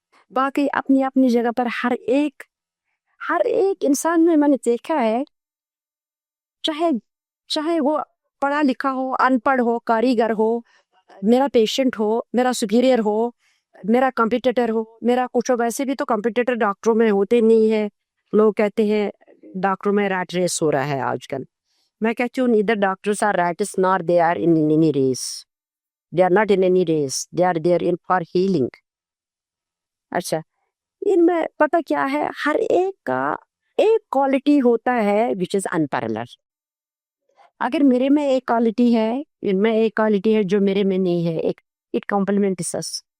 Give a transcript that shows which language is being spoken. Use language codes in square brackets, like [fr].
[ur] باقی اپنی اپنی جگہ پر ہر ایک انسان میں نے دیکھا ہے, چاہے وہ پڑھا لکھا ہو, ان پڑھ ہو, کاریگر ہو, میرا پیشنٹ ہو, میرا سپیریئر ہو, میرا کمپیٹیٹر ہو, میرا کچھ ہو. ویسے بھی تو کمپیٹیٹر ڈاکٹروں میں ہوتے نہیں ہے. لوگ کہتے ہیں ڈاکٹروں میں ریٹ ریس ہو رہا ہے آج کل. میں کہتی ہوں [en] neither doctors are rats nor they are in any race. They are not in any race. They are there in for healing. [ur] اچھا, ان میں پتہ کیا ہے, ہر ایک کا ایک کوالٹی ہوتا ہے [en] which is unparalleled. [ur] اگر میرے میں ایک کوالٹی ہے, ان میں ایک کوالٹی ہے جو میرے میں نہیں ہے, [en] it complements us.